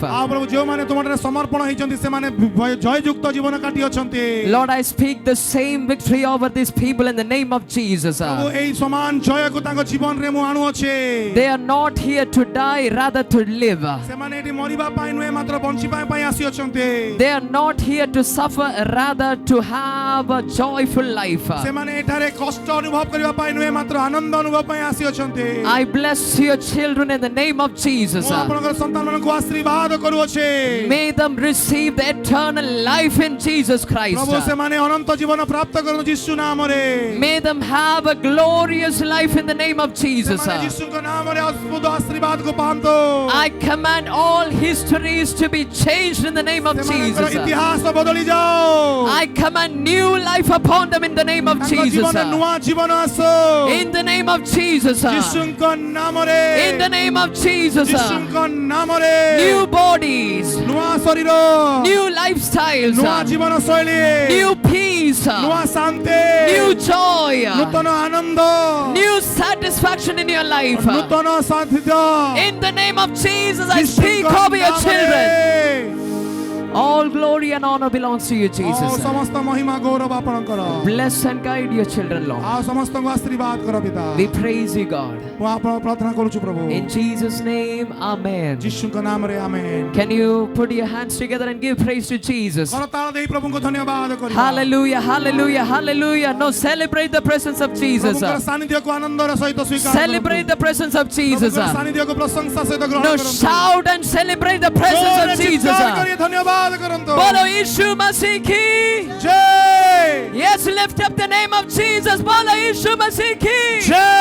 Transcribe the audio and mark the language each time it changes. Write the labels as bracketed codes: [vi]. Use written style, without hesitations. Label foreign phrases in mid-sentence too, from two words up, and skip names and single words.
[or] ଆଉ ପ୍ରଭୁ ଯୋଉମାନେ ତୁମଠାରେ ସମର୍ପଣ ହେଇଛନ୍ତି ସେମାନେ ଜୟଯୁକ୍ତ ଜୀବନ କାଟି ଅଛନ୍ତି [en] Lord, I speak the same victory over these people in the name of Jesus. [or] ପ୍ରଭୁ ଏଇ ସମାନ ଜୟକୁ ତାଙ୍କ ଜୀବନରେ ମୁଁ ଆଣୁଅଛେ [en] They are not here to die, rather to live. [or] ସେମାନେ ଏଠି ମରିବା ପାଇଁ ନୁହେଁ ମାତ୍ର ବଞ୍ଚିବା ପାଇଁ ଆସିଅଛନ୍ତି [en] They are not here to suffer, rather to have a joyful life. [or] ସେମାନେ ଏଠାରେ କଷ୍ଟ ଅନୁଭବ କରିବା ପାଇଁ ନୁହେଁ ମାତ୍ର ଆନନ୍ଦ ଅନୁଭବ ପାଇଁ ଆସିଅଛନ୍ତି [en] I bless your children in the name of Jesus. [or] ମୁଁ ଆପଣଙ୍କର ସନ୍ତାନମାନଙ୍କୁ ଆଶୀର୍ବାଦ କରୁଅଛେ [en] May them receive the eternal life in Jesus Christ. [or] ପ୍ରଭୁ ସେମାନେ ଅନନ୍ତ ଜୀବନ ପ୍ରାପ୍ତ କରନ୍ତୁ ଯୀଶୁ ନାମରେ [en] May them have a glorious life in the name of Jesus. [or] ସେମାନେ ଯୀଶୁଙ୍କ ନାମରେ ଅଦ୍ଭୁତ ଆଶୀର୍ବାଦକୁ ପାଆନ୍ତୁ [en] I command all histories to be changed in the name of [or] ସେମାନଙ୍କର [en] Jesus. [or] ଇତିହାସ ବଦଳି ଯାଉ [en] I command new life upon them in the name of [or] ତାଙ୍କ [en] Jesus. [or] ଜୀବନରେ ନୂଆ ଜୀବନ ଆସୁ [en] In the name of Jesus. [or] ଯୀଶୁଙ୍କ ନାମରେ [en] In the name of Jesus. [or] ଯୀଶୁଙ୍କ ନାମରେ [en] New bodies, [or] ନୂଆ ଶରୀର [en] new lifestyles, [or] ନୂଆ ଜୀବନ ଶୈଳୀ [en] new peace, [or] ନୂଆ ଶାନ୍ତି [en] new joy, [or] ନୂତନ ଆନନ୍ଦ [en] new satisfaction in your life. [or] ନୂତନ ସାଥିତ୍ୟ [en] In the name of Jesus, I speak over your children. All glory and honor belongs to you, Jesus. [or] ସମସ୍ତ ମହିମା ଗୌରବ ଆପଣଙ୍କର [en] Bless and guide your children, Lord. [or] ଆଉ ସମସ୍ତଙ୍କୁ ଆଶୀର୍ବାଦ କର ପିତା [en] We praise you, God. [or] ମୁଁ ଆପଣଙ୍କୁ ପ୍ରାର୍ଥନା କରୁଛୁ ପ୍ରଭୁ [en] In Jesus' name, amen. [or] ଯୀଶୁଙ୍କ ନାମରେ ଆମେନ୍ [en] Can you put your hands together and give praise to Jesus? [or] କରତାଳ ଦେଇ ପ୍ରଭୁଙ୍କୁ ଧନ୍ୟବାଦ କରିବା [en] Hallelujah, hallelujah, hallelujah. No, celebrate the presence of Jesus. [or] ପ୍ରଭୁଙ୍କର ସାନ୍ନିଧ୍ୟକୁ ଆନନ୍ଦର ସହିତ ସ୍ୱୀକାର [en] Celebrate the presence of Jesus. [or] ପ୍ରଭୁଙ୍କର ସାନ୍ନିଧ୍ୟକୁ ପ୍ରଶଂସା ସହିତ ଗ୍ରହଣ [en] No, [or] କରନ୍ତୁ [en] shout and celebrate the presence [or] ଜୋରରେ [en] of Jesus. [or] ଚିତ୍କାର କରି ଧନ୍ୟବାଦ କରନ୍ତୁ [hi] बोलो यीशु मसीह की. [or] ଜୟ [en] Yes, lift up the name of Jesus. [hi] बोलो यीशु मसीह की. [or] ଜୟ